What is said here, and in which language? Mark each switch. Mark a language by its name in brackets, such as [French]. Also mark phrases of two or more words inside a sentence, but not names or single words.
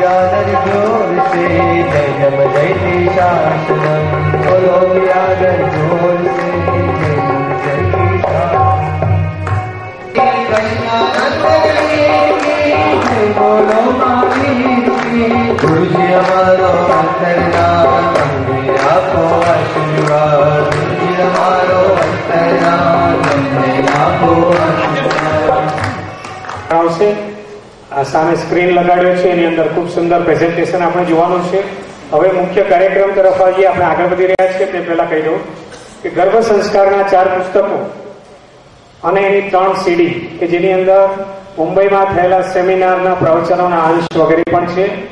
[Hindi] बिरादर जोर से जय जब जयते शासनम बोलो बिरादर जोर से जय जब जयते शासनम बोलो महावीर की गुरुजी हमारो अंतर्यामी हमने आपको आशीर्वाद गुरुजी हमारो अंतर्यामी हमने आपको आशीर्वाद [Gujarati] આવશે આ સામે સ્ક્રીન લગાડ્યો છે એની અંદર ખૂબ સુંદર પ્રેઝન્ટેશન આપણે જોવાનું છે. હવે મુખ્ય કાર્યક્રમ તરફ આવીએ. આપણે આગળ વધી રહ્યા છીએ તે પહેલા કહી દઉં કે ગર્ભ સંસ્કારના 4 પુસ્તકો અને એની 3 સીડી કે જેની અંદર મુંબઈમાં થયેલા સેમિનારના પ્રવચનોના અંશ વગેરે પણ છે.